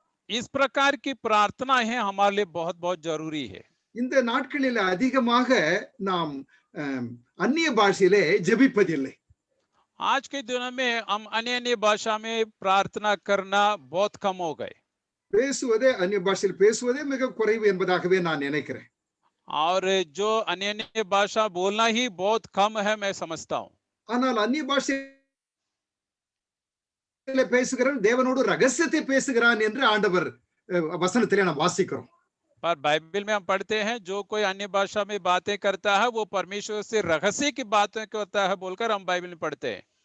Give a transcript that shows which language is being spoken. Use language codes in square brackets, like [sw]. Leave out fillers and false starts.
[hi] इस प्रकार की प्रार्थना है हमारे लिए बहुत बहुत जरूरी है। [ta] இந்த நாட்களில் அதிகமாக நாம் அந்நிய பாஷையிலே ஜெபிப்பதில்லை. [hi] आज के दिनों में हम अन्य भाषा में प्रार्थना करना बहुत कम हो गए। [ta] பேசுவதே அந்நிய பாஷையில் பேசுவதே மிக குறைவு என்பதாகவே நான் நினைக்கிறேன். [hi] और जो अन्य भाषा बोलना ही बहुत कम है मैं समझता हूँ। [ta] ஆனால் அந்நிய பாஷையிலே பேசுகிறவன் தேவனோடு ரகசியத்தை பேசுகிறான் என்று ஆண்டவர் வசனத்திலே நாம் வாசிக்கிறோம். [hi] पर बाइबल में हम पढ़ते हैं जो कोई अन्य भाषा में बातें करता है वो परमेश्वर से रहस्य की बातें करता है बोलकर हम बाइबल में पढ़ते हैं।